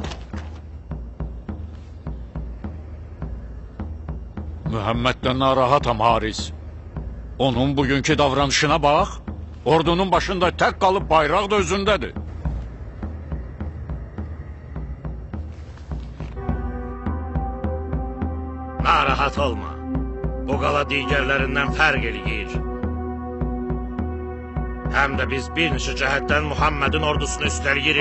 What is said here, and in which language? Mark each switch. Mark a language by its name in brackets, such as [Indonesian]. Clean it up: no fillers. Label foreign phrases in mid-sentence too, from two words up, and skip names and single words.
[Azerbaijani] Muhammed'den narahatam Haris. [Turkish] Onun bugünkü davranışına bak. Ordunun başında tek kalıp bayrak da özündedir. [Azerbaijani] Narahat olma. Bu qala digərlərindən fərq eləyir. Həm də biz bir neçə cəhətdən Muhammed'in ordusunu üstəliyirik.